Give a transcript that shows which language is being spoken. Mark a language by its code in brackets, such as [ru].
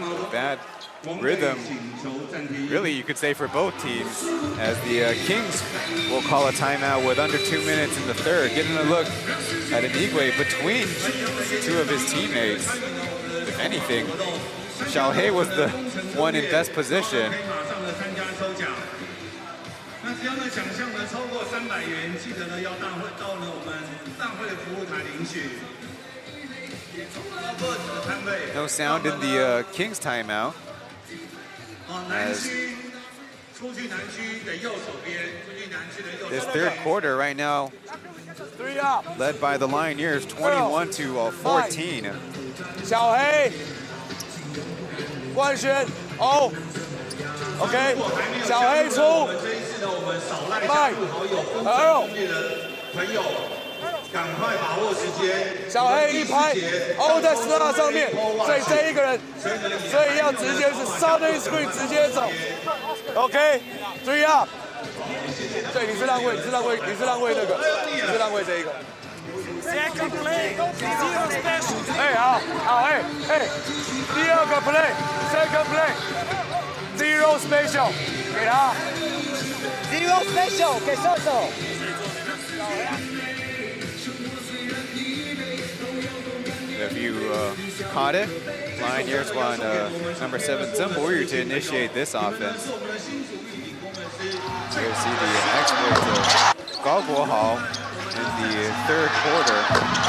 [en] Bad rhythm, really you could say, for both teams, as the Kings will call a timeout with under 2 minutes in the third. Getting a look at PLEAGUE between 2 of his teammates. If anything, Xiaohei was the one in best position. [zh] 那只要呢奖项呢超过300元，记得呢要到呢我们大会的服务台领取。 [en] No sound in the Kings timeout. [zh] 南区出去南区的右手边，出去南区的右手。 [en] This third quarter right now, led by the Lioneers, 21-14. [zh] 小黑，冠轩，哦。 OK， 小黑出，麦，赶快把握时间。小黑一拍，哦在12上面，所以这一个人，所以要直接是 Southern Screen 直接走。 [en] OK，3 up。 [zh] 对，你是让位，你是让位，你是让位那个，你是让位这一个。 [en] Second play， zero special。 [zh] 哎，好，好，哎，第2个 [en] play，second play。Zero special， [zh] 给他。 Zero special， 给射手。 [en] If you caught it, Lioneers want number 7 Zheng Boyu to initiate this offense. Here to see the exploits of Gao Guohao in the third quarter.